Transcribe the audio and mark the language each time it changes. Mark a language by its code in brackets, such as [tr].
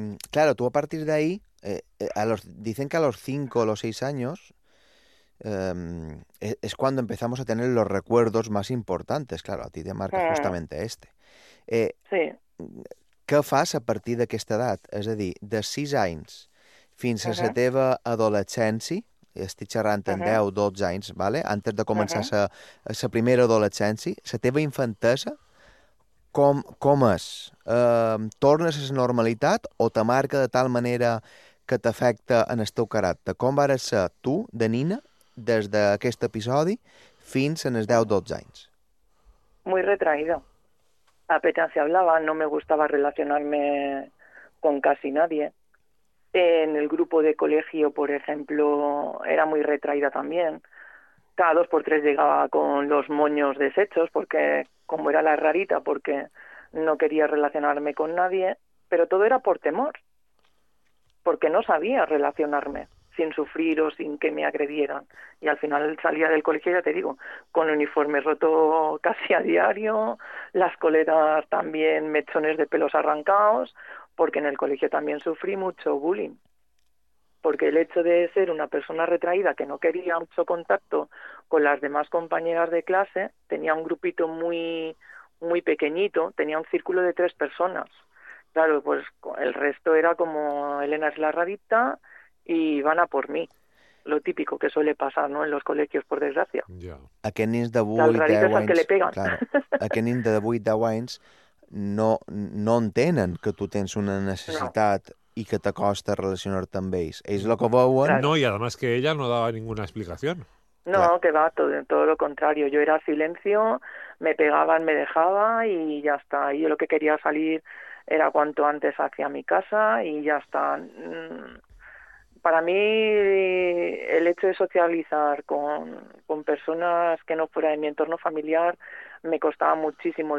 [es] Claro, tú a partir de ahí, dicen que a los 5 o los 6 años es cuando empezamos a tener los recuerdos más importantes. Claro, a ti te marca justamente este. Sí. [ca] Què fas a partir d'aquesta edat? És a dir, de 6 anys fins a la teva adolescència, estic xerrant en 10 o 12 anys, vale? [es] Antes de [ca] començar la primera adolescència, la teva infantesa, com és? Tornes a la normalitat o te marca de tal manera que t'afecta en el teu caràcter? Com vas ser tu, de nina, des d'aquest episodi fins en els 10 o 12 anys? [es] Muy retraído. Apenas se hablaba, no me gustaba relacionarme con casi nadie. En el grupo de colegio, por ejemplo, era muy retraída también. Cada 2 por 3 llegaba con los moños deshechos, porque como era la rarita, porque no quería relacionarme con nadie, pero todo era por temor, porque no sabía relacionarme sin sufrir o sin que me agredieran. Y al final salía del colegio, ya te digo, con el uniforme roto casi a diario, las coletas también, mechones de pelos arrancados, porque en el colegio también sufrí mucho bullying. Porque el hecho de ser una persona retraída que no quería mucho contacto con las demás compañeras de clase, tenía un grupito muy, muy pequeñito, tenía un círculo de 3 personas. Claro, pues el resto era como Elena es la rarita, y van a por mí. Lo típico que suele pasar, ¿no?, en los colegios, por desgracia. [ca] Yeah. Aquest nens de 8, 10 anys... [es] Les rarites al que le pegan. Claro. [ca] Aquest nens de 8, 10 anys no entenen que tu tens una necessitat i que t'acosta relacionar-te amb ells. Ells el que veuen... No, i [es] además que ella no [ca] dava ninguna explicació. [es] No, claro. Que va, todo lo contrario. Yo era silencio, me pegaban, me dejaba y ya está. Y yo lo que quería salir era cuanto antes hacia mi casa y ya está. Para mí, el hecho de socializar con personas que no fuera de mi entorno familiar me costaba muchísimo.